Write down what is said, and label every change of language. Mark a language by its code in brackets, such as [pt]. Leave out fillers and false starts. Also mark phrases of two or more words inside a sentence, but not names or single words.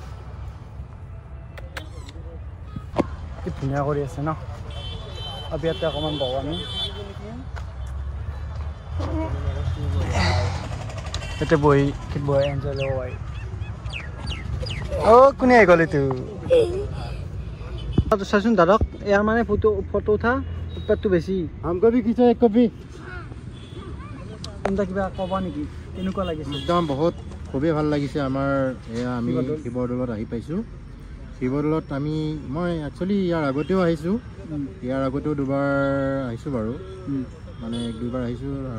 [as] কি ধুনীয়া কৰি আছে ন আৰু ইয়াতে অকণমান বহো আমি ইয়াতে বহি এনজয় ল'ব পাৰি অ' কোনে আহি গ'ল এইটো চাচোন দাদক ইয়াৰ মানে ফটো উঠা উৎপাতটো বেছি [hi] हमको भी खींचो एक कॉपी [as] কোনটা কিবা ক'বা নেকি কেনেকুৱা লাগিছে একদম বহুত খুবেই ভাল লাগিছে আমাৰ এয়া আমি শিৱদৌলত আহি পাইছোঁ শিৱদৌলত মই একচুৱেলি ইয়াৰ আগতেও আহিছোঁ ইয়াৰ আগতেও দুবাৰ আহিছোঁ বাৰু মানে এক দুইবাৰ আহিছোঁ আৰু